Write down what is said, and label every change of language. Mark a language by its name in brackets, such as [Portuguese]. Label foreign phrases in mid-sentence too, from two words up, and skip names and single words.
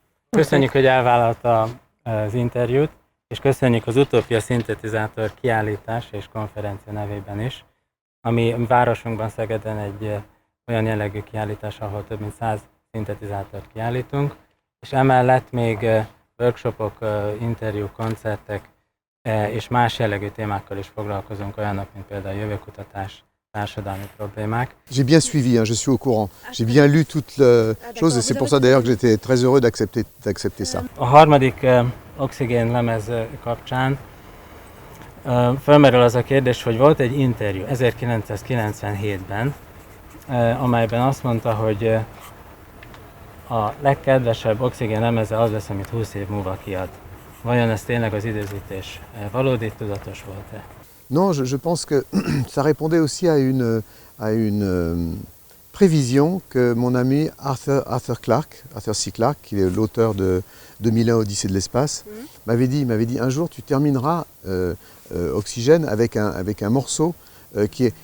[Hungarian] Köszönjük, hogy elvállalta az interjút, és köszönjük az Utópia szintetizátor kiállítás és konferencia nevében is, ami városunkban Szegeden egy olyan jellegű kiállítás, ahol több mint 100 szintetizátort kiállítunk, és emellett még workshopok, interjúk, koncertek és más jellegű témákkal is foglalkozunk, olyanok, mint például jövőkutatás, társadalmi problémák. [French] J'ai bien suivi, je suis au courant. J'ai bien lu toutes les choses et c'est pour ça d'ailleurs que j'étais très heureux d'accepter ça. [Hungarian] A harmadik oxigén lemez kapcsán felmerül az a kérdés, hogy volt egy interjú 1997-ben, amelyben azt mondta, hogy a legkedvesebb oxigén lemeze az lesz, amit 20 év múlva kiad. Vajon ez tényleg az időzítés valódi, tudatos volt-e? [French] Non, je pense que ça répondait aussi à une prévision que mon ami Arthur C. Clarke, qui est l'auteur de 2001 Odyssée de l'espace, m'avait dit un jour tu termineras Oxygène avec un morceau qui est...